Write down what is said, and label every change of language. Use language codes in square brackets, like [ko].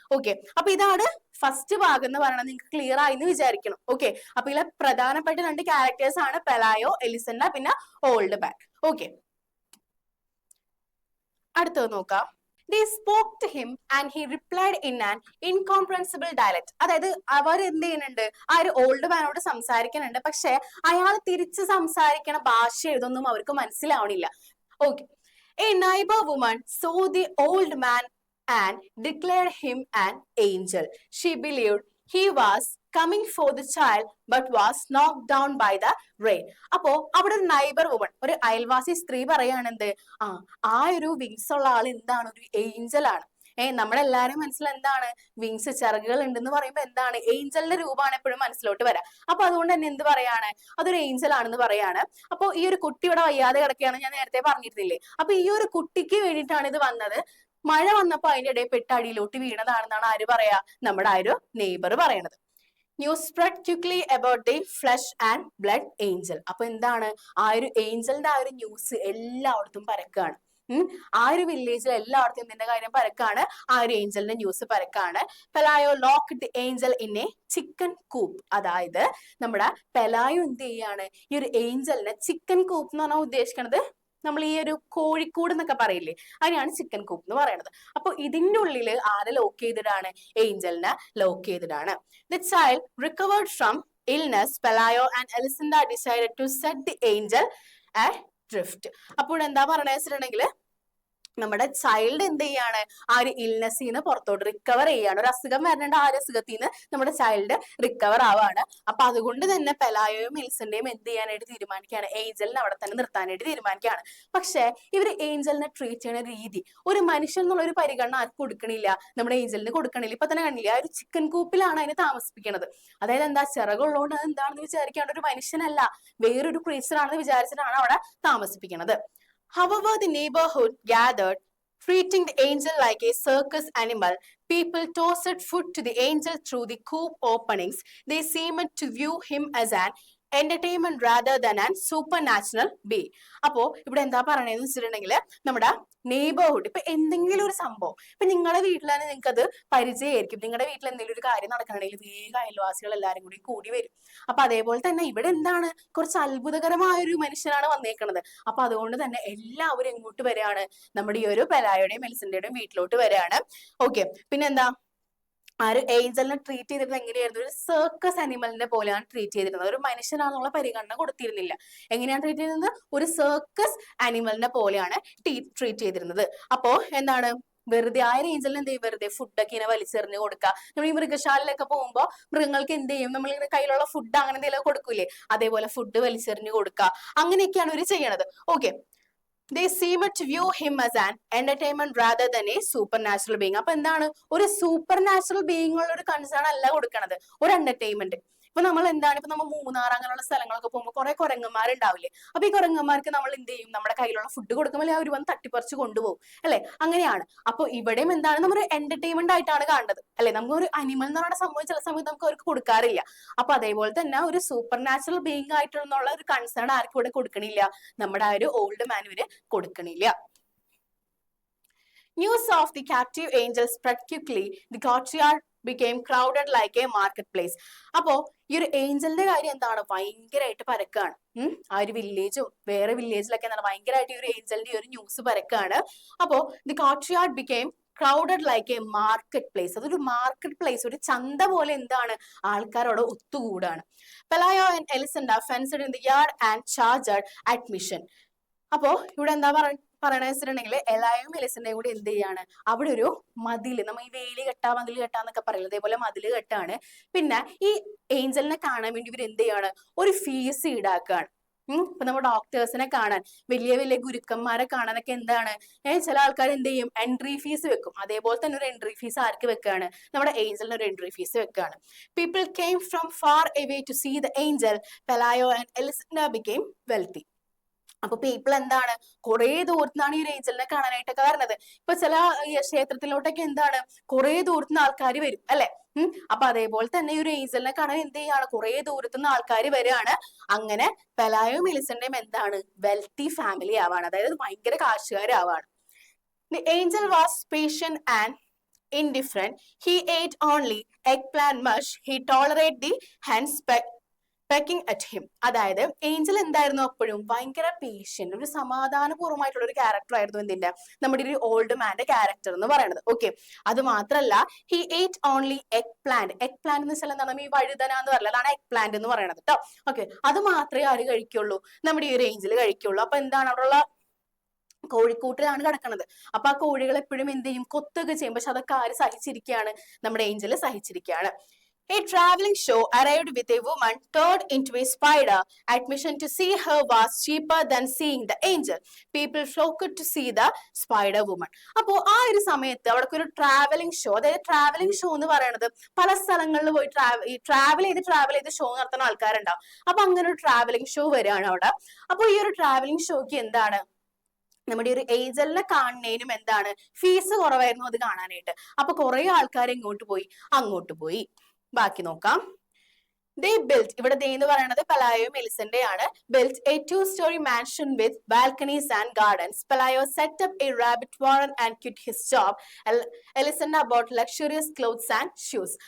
[ml] Okay, അപ്പൊ ഇതാണ് first ഭാഗം എന്ന് പറയുന്നത്. നിങ്ങൾക്ക് ക്ലിയർ ആയി എന്ന് വിചാരിക്കണം. ഓക്കെ, അപ്പൊ ഇതിലെ പ്രധാനപ്പെട്ട രണ്ട് ക്യാരക്ടേഴ്സ് ആണ് പെലായോ, എലിസണ്ട, പിന്നെ ഓൾഡ് മാൻ. ഓക്കെ, അടുത്തത് നോക്കാം. [en] They spoke to him and he replied in an incomprehensible dialect. [ml] അതായത് അവർ എന്ത് ചെയ്യുന്നുണ്ട്, ആ ഒരു ഓൾഡ് മാനോട് സംസാരിക്കുന്നുണ്ട്, പക്ഷെ അയാൾ തിരിച്ച് സംസാരിക്കണ ഭാഷ ഇതൊന്നും അവർക്ക് മനസ്സിലാവണില്ല. [en] Okay, a neighbor woman saw the old man and declared him an angel. She believed he was coming for the child but was knocked down by the rain. [ml] അപ്പോ അവിടെ ഒരു നൈബർ വുമൺ, ഒരു അയൽവാസി സ്ത്രീ പറയാണെന്ത്, ആ ഒരു വിങ്സ് ഉള്ള ആൾ എന്താണ്, ഒരു ഏഞ്ചൽ ആണ്. നമ്മളെല്ലാരും മനസ്സിൽ എന്താണ്, വിങ്സ്, ചിറകുകൾ ഉണ്ടെന്ന് പറയുമ്പോ എന്താണ്, ഏഞ്ചലിന്റെ രൂപമാണ് എപ്പോഴും മനസ്സിലോട്ട് വരാം. അപ്പൊ അതുകൊണ്ട് തന്നെ എന്ത് പറയാണ്, അതൊരു ഏഞ്ചൽ ആണെന്ന് പറയാണ്. അപ്പൊ ഈ ഒരു കുട്ടി ഇവിടെ വയ്യാതെ കിടക്കുകയാണ്, ഞാൻ നേരത്തെ പറഞ്ഞിരുന്നില്ലേ. അപ്പൊ ഈ ഒരു കുട്ടിക്ക് വേണ്ടിയിട്ടാണ് ഇത് വന്നത്. മഴ വന്നപ്പോ അതിന്റെ ഇടയിൽ പെട്ട് അടിയിലോട്ട് വീണതാണെന്നാണ് ആര് പറയാ, നമ്മുടെ ആ ഒരു നെയ്ബർ പറയണത്. [en] News spread quickly about the flesh and blood angel. [ml] അപ്പൊ എന്താണ്, ആ ഒരു ഏഞ്ചലിന്റെ ആ ഒരു ന്യൂസ് എല്ലായിടത്തും പരക്കാണ്. ആ ഒരു വില്ലേജിൽ എല്ലായിടത്തും എന്തിന്റെ കാര്യം പരക്കാണ്, ആ ഒരു ഏഞ്ചലിന്റെ news പരക്കാണ്. [en] Pelayo lock the angel in a chicken coop. [ml] അതായത് നമ്മുടെ പെലായോ എന്ത് ചെയ്യാണ്, ഈ ഒരു ഏഞ്ചലിനെ ചിക്കൻ കൂപ്പ് എന്ന് പറഞ്ഞാൽ ഉദ്ദേശിക്കുന്നത് നമ്മൾ ഈ ഒരു കോഴിക്കൂട് എന്നൊക്കെ പറയില്ലേ, അതിനാണ് ചിക്കൻ കൂപ്പ് എന്ന് പറയുന്നത്. അപ്പൊ ഇതിന്റെ ഉള്ളിൽ ആരെ ലോക്ക് ചെയ്തിട്ടാണ്, ഏഞ്ചലിനെ ലോക്ക് ചെയ്തിട്ടാണ്. [en] The child recovered from illness, Pelayo and Elisenda decided to set the angel adrift. [ml] അപ്പോൾ എന്താ പറയണ വെച്ചിട്ടുണ്ടെങ്കിൽ നമ്മുടെ ചൈൽഡ് എന്ത് ചെയ്യാണ്, ആ ഒരു ഇൽനെസ്സിൽ നിന്ന് പുറത്തോട്ട് റിക്കവർ ചെയ്യാണ്. ഒരു അസുഖം വരേണ്ട ആ ഒരു അസുഖത്തിൽ നിന്ന് നമ്മുടെ ചൈൽഡ് റിക്കവർ ആവാണ്. അപ്പൊ അതുകൊണ്ട് തന്നെ പെലായോയും എലിസന്റെയും എന്ത് ചെയ്യാനായിട്ട് തീരുമാനിക്കുകയാണ്, ഏഞ്ചലിനെ അവിടെ തന്നെ നിർത്താനായിട്ട് തീരുമാനിക്കുകയാണ്. പക്ഷെ ഇവര് ഏഞ്ചലിനെ ട്രീറ്റ് ചെയ്യുന്ന രീതി, ഒരു മനുഷ്യൻ എന്നുള്ള ഒരു പരിഗണന ആർക്കും കൊടുക്കണില്ല, നമ്മുടെ ഏഞ്ചലിന് കൊടുക്കണില്ല. ഇപ്പൊ തന്നെ കണ്ടില്ല, ആ ഒരു ചിക്കൻ കൂപ്പിലാണ് അതിനെ താമസിപ്പിക്കുന്നത്. അതായത് എന്താ, ചിറകുള്ളതുകൊണ്ട് അത് എന്താണെന്ന് വിചാരിക്കാണ്ട് ഒരു മനുഷ്യനല്ല, വേറൊരു ക്രീച്ചർ ആണെന്ന് വിചാരിച്ചിട്ടാണ് അവിടെ താമസിപ്പിക്കുന്നത്. [en] However, the neighborhood gathered, treating the angel like a circus animal. People tossed food to the angel through the coop openings. They seemed to view him as an entertainment rather than an supernatural being. [ml] അപ്പോ ഇവിടെ എന്താ പറയണതെന്ന് വെച്ചിട്ടുണ്ടെങ്കിൽ നമ്മുടെ neighbourhood, ഇപ്പൊ എന്തെങ്കിലും ഒരു സംഭവം, ഇപ്പൊ നിങ്ങളുടെ വീട്ടിലാണ്, നിങ്ങൾക്ക് അത് പരിചയമായിരിക്കും. നിങ്ങളുടെ വീട്ടിൽ എന്തെങ്കിലും ഒരു കാര്യം നടക്കണമെങ്കിൽ വേഗം അയൽവാസികൾ എല്ലാവരും കൂടി വരും. അപ്പൊ അതേപോലെ തന്നെ ഇവിടെ എന്താണ്, കുറച്ച് അത്ഭുതകരമായ ഒരു മനുഷ്യനാണ് വന്നേക്കുന്നത്. അപ്പൊ അതുകൊണ്ട് തന്നെ എല്ലാവരും എങ്ങോട്ട് വരികയാണ്, നമ്മുടെ ഈ ഒരു പെലായുടെയും എലിസന്റെയും വീട്ടിലോട്ട് വരികയാണ്. ഓക്കെ, പിന്നെന്താ, ആ ഒരു ഏഞ്ചലിനെ ട്രീറ്റ് ചെയ്തിരുന്നത് എങ്ങനെയായിരുന്നു, ഒരു സർക്കസ് അനിമലിനെ പോലെയാണ് ട്രീറ്റ് ചെയ്തിരുന്നത്. ഒരു മനുഷ്യനാണെന്നുള്ള പരിഗണന കൊടുത്തിരുന്നില്ല. എങ്ങനെയാണ് ട്രീറ്റ് ചെയ്തിരുന്നത്, ഒരു സർക്കസ് അനിമലിനെ പോലെയാണ് ട്രീറ്റ് ചെയ്തിരുന്നത്. അപ്പോ എന്താണ്, വെറുതെ ആ ഒരു ഏഞ്ചലിന് എന്ത് ചെയ്യും, വെറുതെ ഫുഡൊക്കെ ഇങ്ങനെ വലിച്ചെറിഞ്ഞ് കൊടുക്കുക. നമ്മൾ ഈ മൃഗശാലയിലൊക്കെ പോകുമ്പോൾ മൃഗങ്ങൾക്ക് എന്ത് ചെയ്യും, നമ്മളിങ്ങനെ കയ്യിലുള്ള ഫുഡ് അങ്ങനെ എന്തെങ്കിലും കൊടുക്കൂലേ, അതേപോലെ ഫുഡ് വലിച്ചെറിഞ്ഞ് കൊടുക്കുക, അങ്ങനെയൊക്കെയാണ് ഇവർ ചെയ്യണത്. [en] Okay, they seemed to view him as an entertainment rather than a supernatural being. [ml] അപ്പൊ എന്താണ്, ഒരു സൂപ്പർ നാച്ചുറൽ ബീയിങ്ങുള്ള ഒരു കൺസേൺ അല്ല കൊടുക്കണത്, ഒരു എന്റർടൈൻമെന്റ്. ഇപ്പൊ നമ്മൾ എന്താണ്, ഇപ്പൊ നമ്മൾ മൂന്നാർ അങ്ങനെയുള്ള സ്ഥലങ്ങളൊക്കെ പോകുമ്പോൾ കുറെ കുരങ്ങന്മാരുണ്ടാവില്ലേ. അപ്പൊ ഈ കുരങ്ങന്മാർക്ക് നമ്മൾ എന്ത് ചെയ്യും, നമ്മുടെ കയ്യിലുള്ള ഫുഡ് കൊടുക്കുമ്പോൾ അവർ വന്ന് തട്ടിപ്പറിച്ച് കൊണ്ടുപോകും അല്ലെ, അങ്ങനെയാണ്. അപ്പൊ ഇവിടെയും എന്താണ്, നമ്മൾ എന്റർടൈൻമെന്റ് ആയിട്ടാണ് കാണുന്നത് അല്ലെ. നമുക്കൊരു അനിമൽ എന്ന് പറയുന്ന സംഭവം ചില സമയത്ത് നമുക്ക് അവർക്ക് കൊടുക്കാറില്ല. അപ്പൊ അതേപോലെ തന്നെ ഒരു സൂപ്പർ നാച്ചുറൽ ബീയിങ് ആയിട്ടുള്ള ഒരു കൺസേൺ ആർക്കും ഇവിടെ കൊടുക്കണില്ല, നമ്മുടെ ആ ഒരു ഓൾഡ് മാൻ ഇവര് കൊടുക്കണില്ല. [en] News of the captive angel spread quickly. The courtyard became crowded like a marketplace. [ml] അപ്പോ ഈ ഒരു ഏഞ്ചലിന്റെ കാര്യം എന്താണ്, ഭയങ്കരമായിട്ട് പരക്കാണ്. ആ ഒരു വില്ലേജും വേറെ വില്ലേജിലൊക്കെ എന്താണ് ഭയങ്കരമായിട്ട് ഈ ഒരു ഏഞ്ചലിന്റെ ഒരു ന്യൂസ് പരക്കാണ്. [en] അപ്പോ the courtyard became crowded like a market place. [ml] അതൊരു മാർക്കറ്റ് പ്ലേസ്, ഒരു ചന്ത പോലെ എന്താണ്, ആൾക്കാരോട് ഒത്തുകൂടാണ്. [en] Pelayo and Elisenda fenced in the yard and charged admission. [ml] അപ്പോ ഇവിടെ എന്താ പറയണ വെച്ചിട്ടുണ്ടെങ്കിൽ എലായും എലിസന്റെയും കൂടി എന്ത് ചെയ്യാണ്, അവിടെ ഒരു മതില്, നമ്മൾ ഈ വേലി കെട്ടാ മതിൽ കെട്ടാന്നൊക്കെ പറയില്ല, അതേപോലെ മതില് കെട്ടാണ്. പിന്നെ ഈ ഏഞ്ചലിനെ കാണാൻ വേണ്ടി ഇവർ എന്ത് ചെയ്യാണ്, ഒരു ഫീസ് ഈടാക്കുകയാണ്. ഇപ്പൊ നമ്മുടെ ഡോക്ടേഴ്സിനെ കാണാൻ, വലിയ വലിയ ഗുരുക്കന്മാരെ കാണാനൊക്കെ എന്താണ്, ചില ആൾക്കാർ എന്ത് ചെയ്യും, എൻട്രി ഫീസ് വെക്കും. അതേപോലെ തന്നെ ഒരു എൻട്രി ഫീസ് ആർക്ക് വെക്കാണ്, നമ്മുടെ ഏഞ്ചലിന് ഒരു എൻട്രി ഫീസ് വെക്കാണ്. [en] People came from far away to see the angel. Pelayo and Elisenda became wealthy. [ml] അപ്പൊ പീപ്പിൾ എന്താണ്, കുറെ ദൂരത്തുനിന്നാണ് ഈ ഒരു ഏഞ്ചലിനെ കാണാനായിട്ടൊക്കെ വരുന്നത്. ഇപ്പൊ ചില ക്ഷേത്രത്തിലോട്ടൊക്കെ എന്താണ്, കുറെ ദൂരത്തുനിന്ന് ആൾക്കാർ വരും അല്ലെ. അപ്പൊ അതേപോലെ തന്നെ ഈ ഒരു ഏഞ്ചലിനെ കാണാൻ എന്ത് ചെയ്യാണ്, കുറെ ദൂരത്തുനിന്ന് ആൾക്കാർ വരികയാണ്. അങ്ങനെ പെലായും എലിസന്റെയും എന്താണ്, വെൽത്തി ഫാമിലി ആവാണ്, അതായത് ഭയങ്കര കാശുകാരാവാണ്. [en] The angel was patient and indifferent. He ate only eggplant mush. He tolerated the hens pecking at him. [ml] അതായത് ഏഞ്ചൽ എന്തായിരുന്നു, അപ്പോഴും ഭയങ്കര പേഷ്യന്റ്, ഒരു സമാധാനപൂർവ്വമായിട്ടുള്ള ഒരു ക്യാരക്ടർ ആയിരുന്നു എന്തിന്റെ, നമ്മുടെ ഒരു ഓൾഡ് മാന്റെ ക്യാരക്ടർ എന്ന് പറയുന്നത്. [en] okay, [ml] അത് മാത്രല്ല, [en] He ate only eggplant. [ml] Egg plant എന്ന് വെച്ചാൽ എന്താണ്, ഈ വഴുതന എന്ന് പറയുന്നത്, അതാണ് എഗ് പ്ലാന്റ് എന്ന് പറയുന്നത് കേട്ടോ. ഓക്കെ, അത് മാത്രമേ ആര് കഴിക്കുള്ളൂ, നമ്മുടെ ഈ ഒരു ഏഞ്ചൽ കഴിക്കുള്ളൂ. അപ്പൊ എന്താണ്, അവിടെയുള്ള കോഴിക്കൂട്ടിലാണ് കിടക്കുന്നത്. അപ്പൊ ആ കോഴികൾ എപ്പോഴും എന്ത് ചെയ്യും, കൊത്തൊക്കെ ചെയ്യും. പക്ഷെ അതൊക്കെ ആര് സഹിച്ചിരിക്കുകയാണ്, നമ്മുടെ Angel സഹിച്ചിരിക്കുകയാണ്. [en] A traveling show arrived with a woman turned into a spider. Admission to see her was cheaper than seeing the angel. People flocked to see the spider woman. [ml] അപ്പോ ആ ഒരു സമയത്ത് അവിടെ ഒരു ട്രാവലിംഗ് ഷോ, അതായത് travelling show എന്ന് പറയുന്നത് പല സ്ഥലങ്ങളിൽ പോയി ട്രാവൽ ചെയ്ത് ഷോ നടത്തുന്ന ആൾക്കാരുണ്ടാവും. അപ്പൊ അങ്ങനെ ഒരു ട്രാവലിംഗ് ഷോ വരികയാണ് അവിടെ. അപ്പൊ ഈ ഒരു ട്രാവലിംഗ് ഷോക്ക് എന്താണ്, നമ്മുടെ ഒരു ഏഞ്ചലിനെ കാണുന്നതിനും എന്താണ്, ഫീസ് കുറവായിരുന്നു അത് കാണാനായിട്ട്. അപ്പൊ കുറെ ആൾക്കാർ ഇങ്ങോട്ട് പോയി അങ്ങോട്ട് പോയി. ബാക്കി നോക്കാം. [en] They built, [ml] ഇവിടെ they എന്ന് പറയുന്നത് പലായോയും എലിസന്റെയാണ്, [en] built a two-story mansion with balconies and gardens. Pelayo set up a rabbit warren and quit his job. Elisenda bought luxurious clothes and shoes.